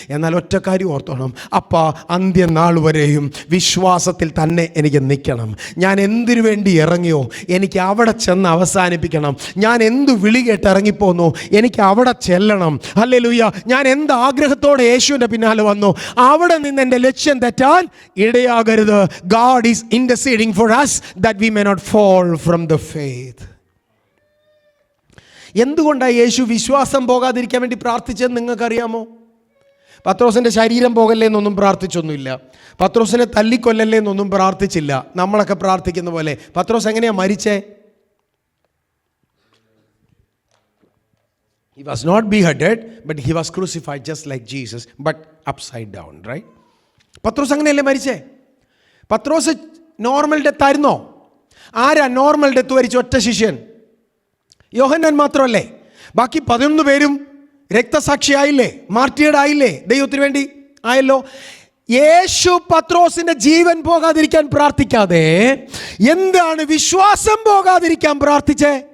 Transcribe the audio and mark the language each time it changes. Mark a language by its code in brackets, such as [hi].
[ml] എന്നാൽ ഒറ്റ കാര്യം ഓർത്തോണം, അപ്പാ അന്ത്യനാൾ വരെയും വിശ്വാസത്തിൽ തന്നെ എനിക്ക് നിൽക്കണം. ഞാൻ എന്തിനു വേണ്ടി ഇറങ്ങിയോ എനിക്ക് അവിടെ ചെന്ന് അവസാനിപ്പിക്കണം. ഞാൻ എന്തു വിളി കേട്ട് ഇറങ്ങിപ്പോന്നോ എനിക്ക് അവിടെ ചെല്ലണം. ഹല്ലേലൂയ. ഞാൻ എന്ത് ആഗ്രഹത്തോടെ യേശുവിൻ്റെ പിന്നാലെ വന്നോ അവിടെ നിന്ന് എൻ്റെ ലക്ഷ്യം തെറ്റാൻ ഇടയാകരുത്. [en] God is interceding for us that we may not fall from the faith. [ml] എന്തുകൊണ്ടാണ് യേശു വിശ്വാസം പോകാതിരിക്കാൻ വേണ്ടി പ്രാർത്ഥിച്ചതെന്ന് നിങ്ങൾക്കറിയാമോ? പത്രോസിൻ്റെ ശരീരം പോകല്ലേ എന്നൊന്നും പ്രാർത്ഥിച്ചൊന്നുമില്ല. പത്രോസിനെ തല്ലിക്കൊല്ലല്ലേ എന്നൊന്നും പ്രാർത്ഥിച്ചില്ല. നമ്മളൊക്കെ പ്രാർത്ഥിക്കുന്ന പോലെ. പത്രോസ് എങ്ങനെയാ മരിച്ചേ? [en] He was not beheaded, but he was crucified just like Jesus, but upside down, right? [ml] പത്രോസ് അങ്ങനെയല്ലേ മരിച്ചേ? പത്രോസ് നോർമൽ ഡെത്ത് ആയിരുന്നോ? ആരാ നോർമൽ ഡെത്ത് വരിച്ച ഒറ്റ ശിഷ്യൻ? യോഹന്നാൻ മാത്രമല്ലേ? ബാക്കി 11 പേരും രക്തസാക്ഷിയായില്ലേ? മാർട്ടിയർഡായില്ലേ? ദൈവത്തിന് വേണ്ടി ആയല്ലോ. യേശു പത്രോസിന്റെ ജീവൻ പോകാതിരിക്കാൻ പ്രാർത്ഥിക്കാതെ എന്താണ് വിശ്വാസം പോകാതിരിക്കാൻ പ്രാർത്ഥിച്ചേ?